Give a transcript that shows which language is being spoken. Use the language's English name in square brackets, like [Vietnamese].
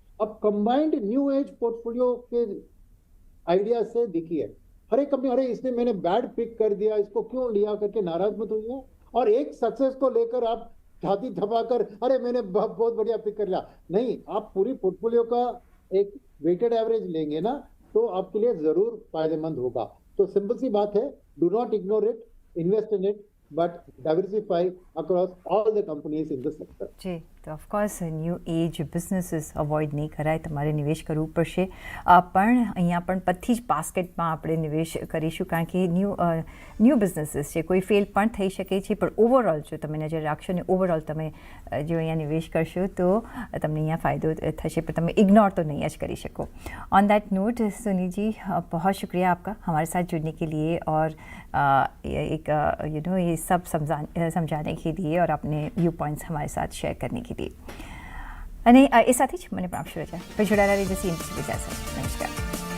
[Hindi] अब combined new age portfolio के idea से देखिए, हर एक कंपनी, अरे इसने मैंने बैड पिक कर दिया, इसको क्यों लिया करके नाराज मत होइए, और एक सक्सेस को लेकर आप छाती थपाकर अरे मैंने बहुत बढ़िया पिक कर लिया, नहीं, आप पूरी पोर्टफोलियो का एक वेटेड एवरेज लेंगे ना, तो आपके लिए जरूर फायदेमंद होगा। तो सिंपल सी बात है, [English] Do not ignore it, invest in it, but diversify across all the companies in the sector. [Gujarati] જી, તો ઓફકોર્સ ન્યૂ એજ બિઝનેસીસ અવોઇડ નહીં કરાય, તમારે નિવેશ કરવું પડશે, પણ અહીંયા પણ બધી જ બાસ્કેટમાં આપણે નિવેશ કરીશું, કારણ કે ન્યૂ બિઝનેસીસ છે, કોઈ ફેલ પણ થઈ શકે છે, પણ ઓવરઓલ જો તમે નજર રાખશો ને ઓવરઓલ તમે જો અહીંયા નિવેશ કરશો તો તમને અહીંયા ફાયદો થશે, પણ તમે [Hindi] इग्नोर तो नहीं आज करी सको। On that note Sunil ji, बहुत शुक्रिया आपका हमारे साथ जुड़ने के लिए और एक ये सब समझाने के लिए और अपने व्यू पॉइंट्स हमारे साथ शेयर करने के लिए। [Gujarati] અને એ સાથે જ મને પણ આપશો રજા, પછી જોડાયેલા રહેજો CNBC ગુજરાત સાથે। નમસ્કાર।